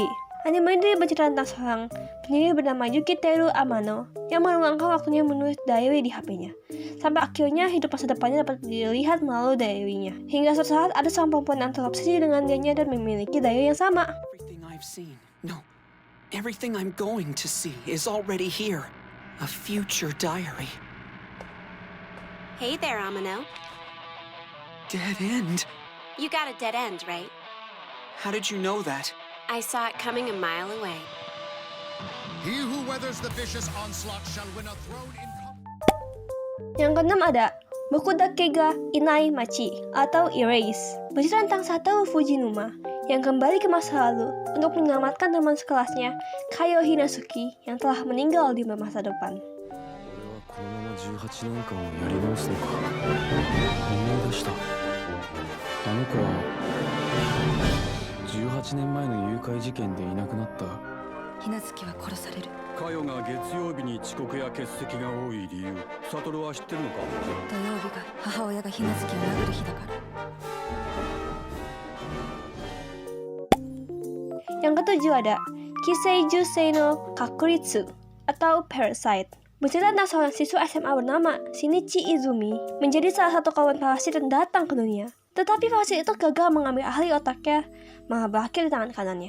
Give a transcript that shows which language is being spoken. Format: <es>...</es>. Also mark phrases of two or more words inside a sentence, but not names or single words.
<id>Anime ini bercerita tentang seorang penyihir bernama Yukiteru Amano yang meluangkan waktunya menulis diary di HP-nya. Sampai akhirnya hidup masa depannya dapat dilihat melalui diary-nya. Hingga suatu saat ada seorang perempuan yang terobsesi dengan dianya dan memiliki diary yang sama.</id> <en>Everything I've seen, no, everything I'm going to see is already here. A future diary. Hey there, Amino. Dead end? You got a dead end, right? How did you know that? I saw it coming a mile away. He who weathers the vicious onslaught shall win a throne in...</en> <id>Yang keenam ada Bokudakega Inai Machi atau Erase, bercerita tentang Satoru Fujinuma yang kembali ke masa lalu untuk menyelamatkan teman sekelasnya Kayo Hinasuki yang telah meninggal di masa depan.</id> <ja>このまま18年間をやり直すのか。思い出した。あの子は18年前の誘拐事件でいなくなった。ひなずきは殺される。カヨが月曜日に遅刻や欠席が多い理由、サトルは知ってるのか。土曜日が母親がひなずきを殴る日だから。</ja> <id>Yang ketujuh ada Kiseiju Seino Kakuritsu atau Parasite. Bercerita tentang seorang siswa SMA bernama Shinichi Izumi menjadi salah satu kawan parasit yang datang ke dunia. Tetapi parasit itu gagal mengambil ahli otaknya, malah berakhir di tangan kanannya.</id>